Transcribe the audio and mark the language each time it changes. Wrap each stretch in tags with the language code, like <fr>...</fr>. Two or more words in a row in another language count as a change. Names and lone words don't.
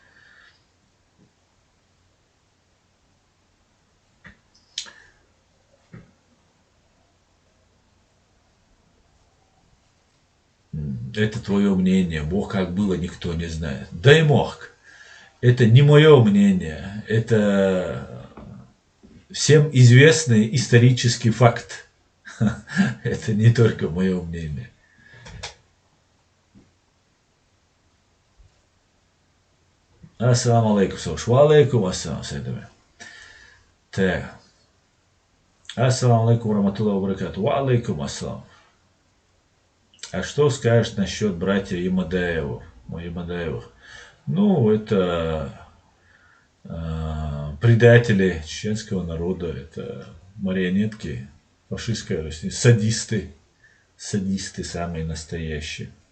<ru>Это твое мнение. Бог как было, никто не знает. Да и мог. Это не мое мнение. Это всем известный исторический факт. Это не только мое мнение.</ru> <ar>السلام عليكم, Сош. وعليكم السلام, Сайдаме.</ar> <ru>Так.</ru> <ar>السلام عليكم، رحمة الله بركاته. وعليكم السلام.</ar> <ru>А что скажешь насчет братьев Ямадаевых? Ямадаевых? Ну, это предатели чеченского народа, это марионетки фашистской России, садисты самые настоящие.</ru>